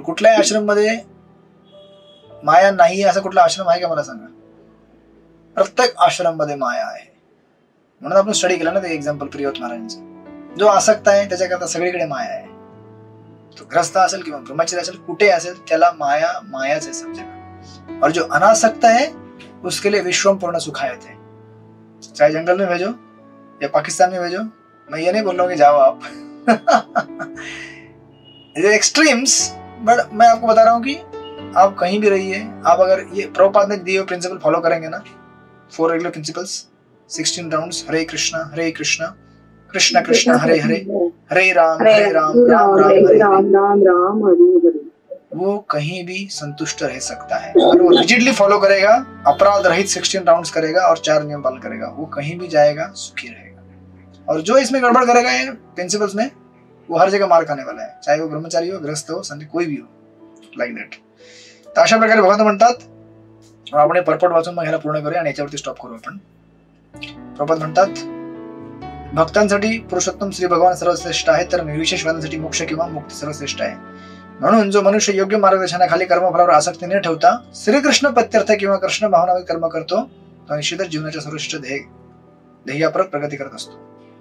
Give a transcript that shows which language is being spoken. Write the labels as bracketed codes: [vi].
[mr] कुठल्याही आश्रम मध्ये माया नाही असा कुठला आश्रम आहे का मला सांगा? प्रत्येक आश्रम मध्ये माया आहे. म्हणून आपण स्टडी केला ना ते एक्झाम्पल प्रियव्रत महाराजांचं. जो आसक्त आहे त्याच्याकरता सगळीकडे माया आहे. तो ग्रस्त असेल किंवा ब्रह्मचर्य असेल, कुठे असेल त्याला मायाच [hi] है सब जगह. और जो अनासक्त है उसके लिए विश्वम पूर्ण सुखायत है. चाहे जंगल में भेजो या पाकिस्तान में भेजो, मैं ये नहीं बोल रहा हूँ कि जाओ आप. एक्सट्रीम्स, बट मैं आपको बता रहा हूँ कि आप कहीं भी रहिए, आप अगर ये प्रभुपाद ने दिए हुए प्रिंसिपल फॉलो करेंगे ना, 4 रेगुलर प्रिंसिपल्स, 16 राउंड्स, हरे कृष्णा कृष्ण कृष्ण हरे हरे, हरे राम राम राम हरे हरे, वो कहीं भी संतुष्ट रह सकता है. अगर वो रिजिडली फॉलो करेगा, अपराध रहित 16 राउंड्स करेगा और 4 नियम पालन करेगा, वो कहीं भी जाएगा, सुखी रहेगा. और जो इसमें गड़बड़ करेगा ये प्रिंसिपल्स में, वो हर जगह मार खाने वाला है, चाहे वो ब्रह्मचारी हो, गृहस्थ हो, संत कोई भी हो. [en] Like that. [mr] तर अशा प्रकारे भगवान म्हणतात. आपण हे परपट वाचून मग ह्याला पूर्ण करूया आणि याच्यावरती स्टॉप करू आपण. प्रभुपाद म्हणतात, भक्तांसाठी पुरुषोत्तम श्री भगवान सर्वश्रेष्ठ आहे, तर निर्विशेष वादांसाठी मोक्ष किंवा मुक्ती सर्वश्रेष्ठ आहे. म्हणून जो मनुष्य योग्य मार्गदर्शनाखाली कर्मफलावर आसक्ती न ठेवता श्रीकृष्ण प्रत्यर्थ किंवा कृष्ण भावनावर कर्म करतो, तो निश्चितच जीवनाच्या सर्वोच्च ध्येयापर्यंत प्रगती करत असतो.